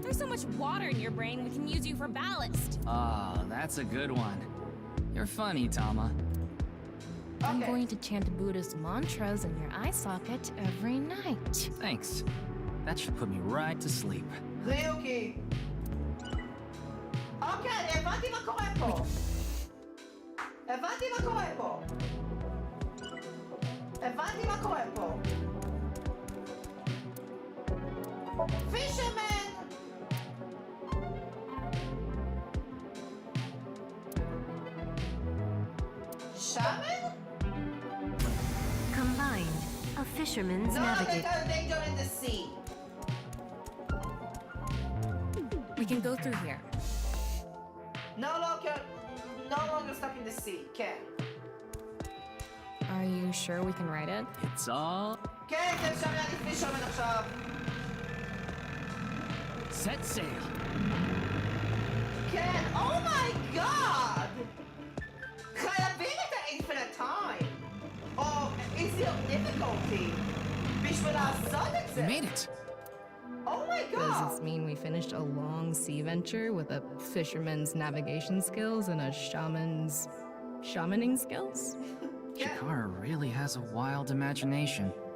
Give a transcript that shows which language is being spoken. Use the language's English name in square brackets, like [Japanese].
[English] There's so much water in your brain, we can use you for ballast. Ah, that's a good one. You're funny, Tama. I'm going to chant Buddhist mantras in your eye socket every night. Thanks. That should put me right to sleep. Ryuki! [Hebrew] Okay, הבנתי מה קורה פה. הבנתי מה קורה פה. הבנתי מה קורה פה. [English] Fisherman! Shaman? Combined, a fisherman's navigating... No, there's danger in the sea. We can go through here. No longer stuck in the sea. Can. Are you sure we can ride it? It's all... [Hebrew] כן, אפשר להגיד פישרמן עכשיו. [English] Set sail. כן, oh my god! [Hebrew] חייבים את ה-infinite time. [English] או easier difficulty. [Hebrew] בשביל לעשות את זה. [English] We made it. Oh my god! Does this mean we finished a long sea venture with a fisherman's navigation skills and a shaman's... shamaning skills? Chikara really has a wild imagination.